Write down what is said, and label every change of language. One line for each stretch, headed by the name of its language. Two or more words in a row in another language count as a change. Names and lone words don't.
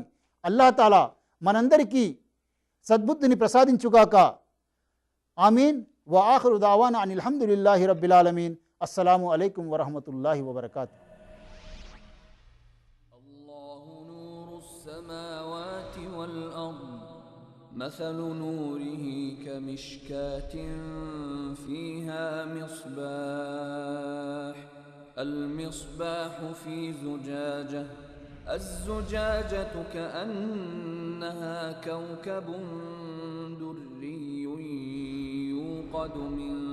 Telugu: అల్లాహ్ తాలా మనందరికీ సద్బుద్ధిని ప్రసాదించుగాక. ఆమీన్.
Arabic: وآخر دعوانا أن الحمد لله رب العالمين. السلام عليكم ورحمة الله وبركاته. الله نور السماوات والأرض مثل نوره كمشكاة فيها مصباح المصباح في زجاجة الزجاجة كأنها كوكب دري يوقد من